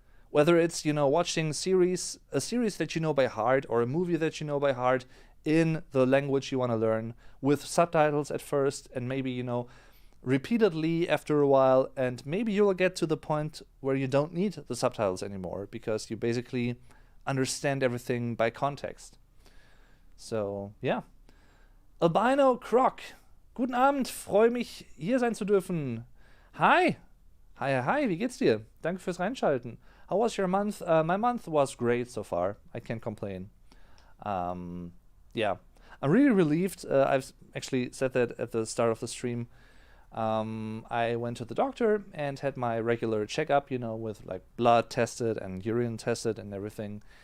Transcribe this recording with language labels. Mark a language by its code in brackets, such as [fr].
[en] Whether it's, watching a series that you know by heart, or a movie that you know by heart in the language you want to learn, with subtitles at first, and maybe, repeatedly after a while, and maybe you'll get to the point where you don't need the subtitles anymore, because you basically understand everything by context. So, yeah. Albino Croc. [de] Guten Abend, freue mich, hier sein zu dürfen. Hi. Hi, wie geht's dir? Danke fürs Reinschalten. [en] How was your month? My month was great so far. I can't complain. Yeah. I'm really relieved. I've actually said that at the start of the stream. I went to the doctor and had my regular checkup, with like blood tested and urine tested and everything.